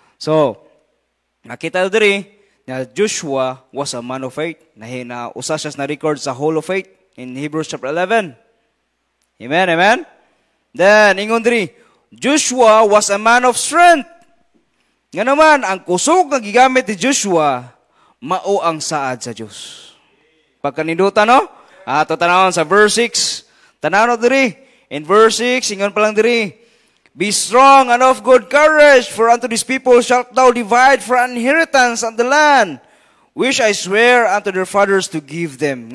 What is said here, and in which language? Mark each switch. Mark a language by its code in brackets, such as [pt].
[en] So, [ceb] nakita diri na [en] Joshua was a man of faith. [ceb] Na usa siya na record sa Hall of Faith in Hebrews chapter 11. Amen, amen? [en] Then, [ceb] ingon diri, [en] Joshua was a man of strength. [ceb] Nga naman, ang kusog nga gigamit ni Joshua, mao ang saad sa Diyos. Pagkanindutan, no? Ato tanawon sa verse 6. Tanawon diri. [en] In verse 6, [ceb] ingon pa lang diri, [en] be strong and of good courage, for unto these people shalt thou divide for an inheritance on the land, which I swear unto their fathers to give them.